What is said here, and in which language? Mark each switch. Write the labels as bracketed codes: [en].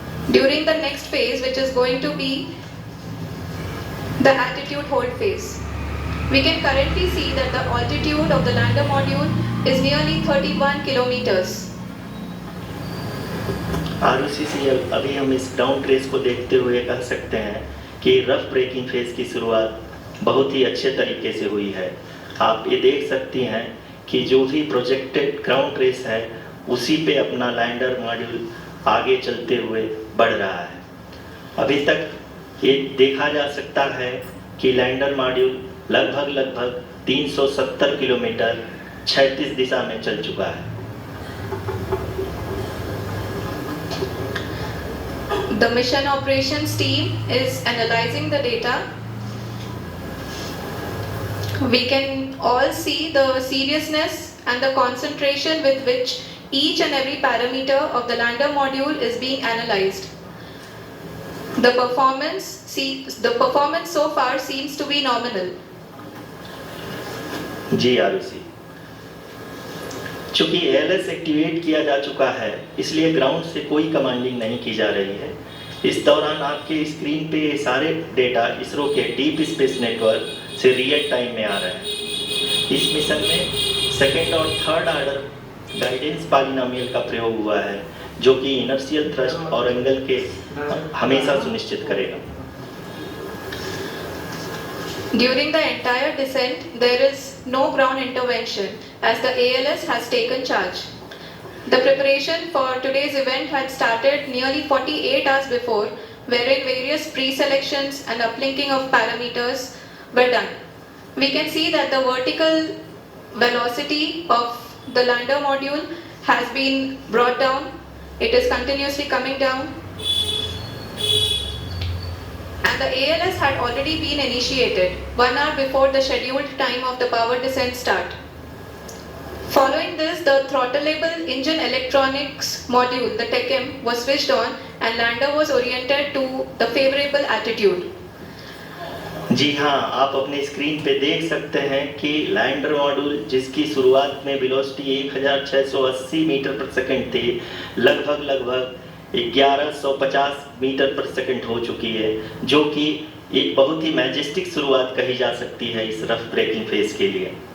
[en] During the next phase, which is going to be the attitude hold phase. We can currently see that the altitude of the lander module is nearly 31 kilometers. [hi] ROCCL अभी हम इस ground trace को देखते हुए कह सकते हैं कि रफ ब्रेकिंग फेज की शुरुआत बहुत ही अच्छे तरीके से हुई है। आप ये देख सकती हैं कि जो भी प्रोजेक्टेड ग्राउंड ट्रेस है उसी पे अपना लैंडर मॉड्यूल आगे चलते हुए बढ़ रहा है। अभी तक ये देखा जा सकता है कि लैंडर मॉड्यूल लगभग 370 किलोमीटर क्षैतिज दिशा में चल चुका है। [en] The mission operations team is analyzing the data. We can all see the seriousness and the concentration with which each and every parameter of the lander module is being analyzed. The performance so far seems to be nominal. [hi] जी आरुषि, चूंकि ALS activate किया जा चुका है इसलिए ground से कोई commanding नहीं की जा रही है। इस दौरान आपके स्क्रीन पे ये सारे डेटा इसरो के डीप स्पेस नेटवर्क से रियल टाइम में आ रहे हैं। इस मिशन में सेकेंड और थर्ड ऑर्डर गाइडेंस पॉलिनोमियल का प्रयोग हुआ है जो कि इनर्शियल थ्रस्ट और एंगल के हमेशा सुनिश्चित करेगा। [en] During the entire descent, there is no ground intervention as the ALS has taken charge. The preparation for today's event had started nearly 48 hours before, wherein various pre-selections and uplinking of parameters were done. We can see that the vertical velocity of the lander module has been brought down. It is continuously coming down. And the ALS had already been initiated 1 hour before the scheduled time of the power descent start. Following this, the throttleable engine electronics module, the TECM, was switched on and lander was oriented to the favorable attitude. [hi] जी हाँ, आप अपने screen पे देख सकते हैं कि lander module जिसकी शुरुआत में वेलोसिटी 1680 मीटर पर सेकंड थी, लगभग 1150 मीटर पर सेकंड हो चुकी है, जो कि एक बहुत ही मैजेस्टिक शुरुआत कही जा सकती है इस रफ ब्रेकिंग फेज के लिए।